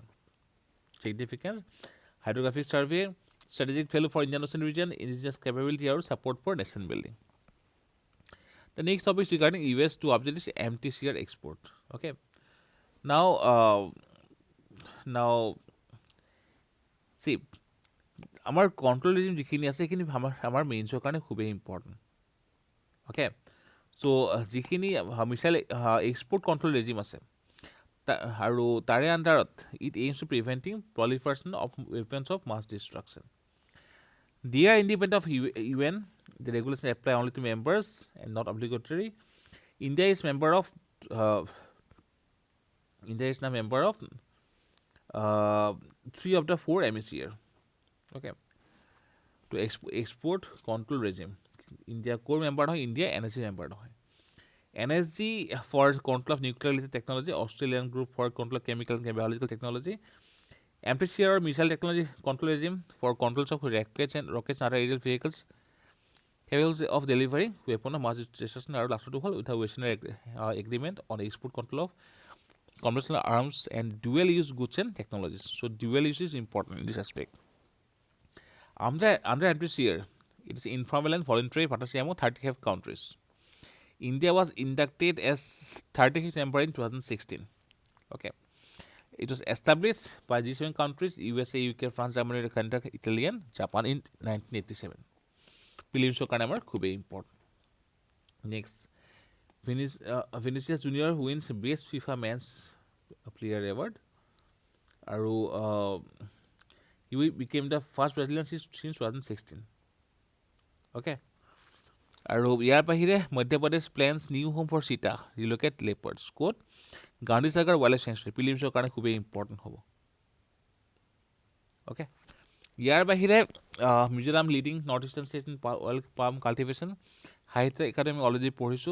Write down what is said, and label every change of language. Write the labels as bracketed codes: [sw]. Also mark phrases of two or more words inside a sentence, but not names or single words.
[en] Significance, hydrographic survey, strategic value for Indian Ocean region, indigenous capability or support for nation building. The next topic is regarding US to object is MTCR Export. Okay. Now, see, our control regime [as] যিখিনি আছে সেইখিনি আমাৰ মেইনছৰ কাৰণে খুবেই ইম্পৰ্টেণ্ট. [en] okay, so যিখিনি missile export control regime [as] আছে আৰু তাৰে [en] underত it aims to preventing proliferation of weapons of mass destruction. They are independent of UN. The regulations apply only to members and not obligatory. India is now member of 3 of the 4 MTCR. Okay. To export control regime. India core member no India NSG member no. NSG for control of nuclear technology, Australian group for control of chemical and biological technology. MTCR missile technology control regime for controls of rockets and other aerial vehicles. capable of delivering weapon of mass destruction [as] আৰু লাষ্টটো হ'ল [en] with a weaponry agreement on export control of conventional arms and dual use goods and technologies. So dual use is important in this aspect. Under MTCR, it is informal and voluntary partnership among 35 countries. India was inducted as 35th member in 2016. Okay. It was established by G7 countries, USA, UK, France, Germany, Canada, Italy, and Japan in 1987. [as] Prelims কাৰণে আমাৰ খুবেই ইম্পৰ্টেণ্ট. [en] নেক্সট Vinicius Junior wins Best FIFA Men's Player Award. আৰু he became the first Brazilian since 2016. Okay. [as] আৰু ইয়াৰ বাহিৰে [en] Madhya Pradesh plans new home for cheetah relocate leopards ক'ত Gandhi Sagar wildlife sanctuary prelimsৰ [as] কাৰণে খুবেই important হ'ব. [en] অ'কে. [as] ইয়াৰ বাহিৰে [en] Mizoram leading North Eastern state in oil palm cultivation Sahitya Akademi already পঢ়িছোঁ.